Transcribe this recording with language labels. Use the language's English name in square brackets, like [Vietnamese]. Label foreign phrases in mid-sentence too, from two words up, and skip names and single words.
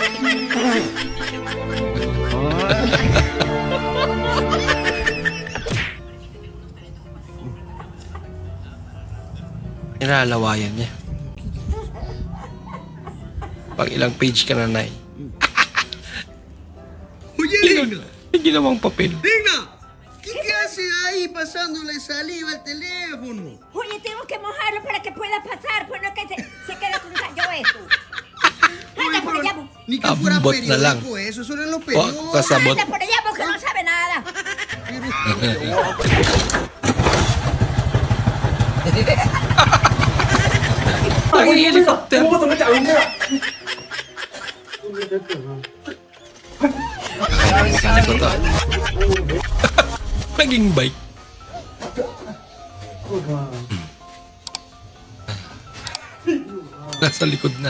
[Filipino] Inalawayan niya. Pag ilang page ka na, Nay. May ginawang papel. Digna! [Spanish] ¿Qué hace ahí pasándole saliva al teléfono? Oye, tengo que mojarlo para que pueda pasar, pues no que se queda con callo esto. Anda por allá, Ni que fuera [Cebuano] Ambot na lang. [Spanish] periódico eso, eso eran los Oh, periódicos. [Cebuano] kasabot. [Spanish] anda por allá porque no sabe nada. [Filipino] Ang helicopter. Mekanik ko to. Naging bike. Nasa likod na.